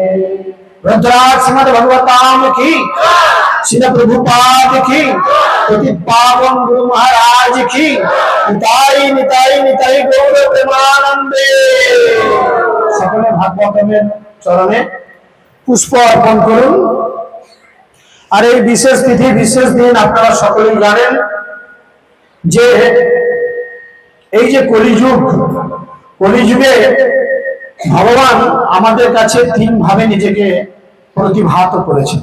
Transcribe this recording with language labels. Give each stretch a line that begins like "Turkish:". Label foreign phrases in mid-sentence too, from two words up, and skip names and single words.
Hindi: ग्रंथराज श्रीमद् भगवताम की, श्री प्रभुपाद की, पतित पावन गुरु महाराज की,
Bangla: নিতাই নিতাই নিতাই গৌর প্রেমানন্দে। সকলে ভাগবতমের চরণে পুষ্প অর্পণ করুন। আর এই বিশেষ তিথি বিশেষ দিন আপনারা সকলেই জানেন যে এই যে কলিযুগে ভগবান আমাদের কাছে তিন ভাবে নিজেকে প্রতিভাত করেছেন।